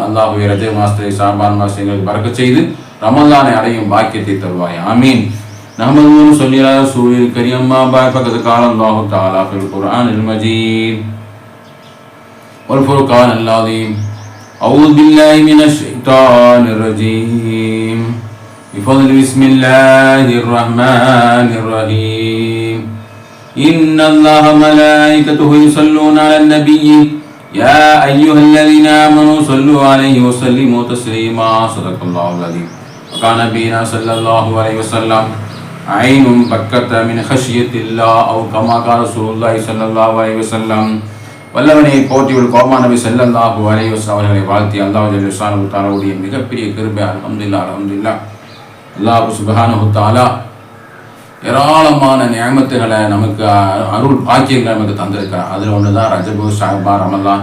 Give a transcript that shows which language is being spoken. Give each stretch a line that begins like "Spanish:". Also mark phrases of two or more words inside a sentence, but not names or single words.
Tamil: அல்லாஹுவே ரஜப் மாதத்தை, ஷஅபான் மாதத்தை எங்களுக்கு பரக்கத் செய்து ரமலானை அடையும் பாக்கியத்தை தருவாய்.
Arabic: آمين. نحمده صلي على رسوله الكريم. أما بعد فقد قال الله تعالى في القرآن المجيد والفرقان العظيم. أعوذ بالله من الشيطان الرجيم. بفضل بسم الله الرحمن الرحيم. إن الله ملائكته يصلون على النبي يا أيها الذين آمنوا صلوا عليه وسلموا تسليما. صدق الله العظيم. وكان نبينا صلى الله عليه وسلم عين بكت من خشية الله أو كما قال رسول الله صلى الله عليه وسلم.
Tamil: வல்லவனை போற்றியுள்ள கோமா நபி
Arabic: صلى الله عليه وسلم
Tamil: அவர்களை வாழ்த்தி அல்லாஹ் ஜல்லஷானஹு தஆலாவுடைய மிகப்பெரிய கிருபை அல்ஹம்துலில்லாஹ். அல்லாஹ்
Arabic: سبحانه تعالى
Tamil: ஏராளமான நியமத்துகளை நமக்கு, அருள் பாக்கியங்களை நமக்கு தந்திருக்கிறார். அதில் ஒன்று தான் ரஜபு, ஷஅபான், ரமலான்.